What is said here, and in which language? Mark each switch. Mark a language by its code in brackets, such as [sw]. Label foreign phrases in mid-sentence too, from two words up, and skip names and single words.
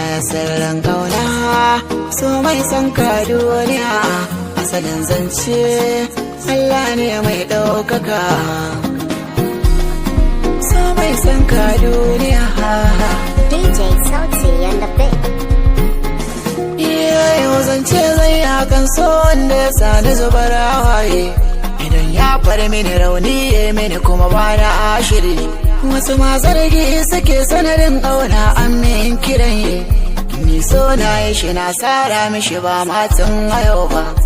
[ha] Sirrin ƙauna, so mai son ka duniya, asalin zance, Allah ne mai ɗaukaka. So mai son ka duniya. D J Sauti [en] and the Big. [ha] Iya, yau zance zai yi akan so wanda ya sani zubar hawaye. Idan ya far mini rauni, ya mini kuma ba na ashiri. Wasu ma zargi suke sanadin ƙauna, an min kiran yi. Ni so na yi shi na sara mishi ba matan a yau ba.